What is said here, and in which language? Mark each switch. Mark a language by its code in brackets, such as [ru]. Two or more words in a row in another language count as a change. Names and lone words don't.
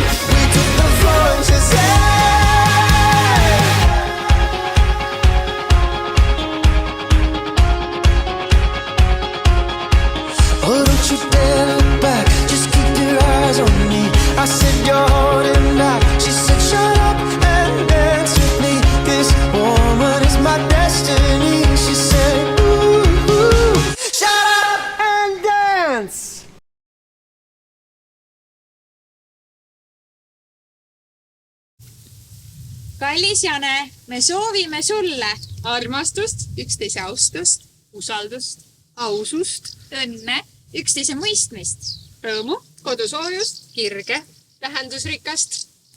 [en] We took the floor and she said, oh, don't you dare look back, just keep your eyes on me. I said you're holding back, she said shut up and dance with me. This woman is my destiny. She said ooh, shut up and dance. [et] Kallis Jane, me soovime sulle armastust, üksteise austust, usaldust, ausust, õnne, üksteise mõistmist, rõõmu, kodusoojust, kirge, tähendusrikast.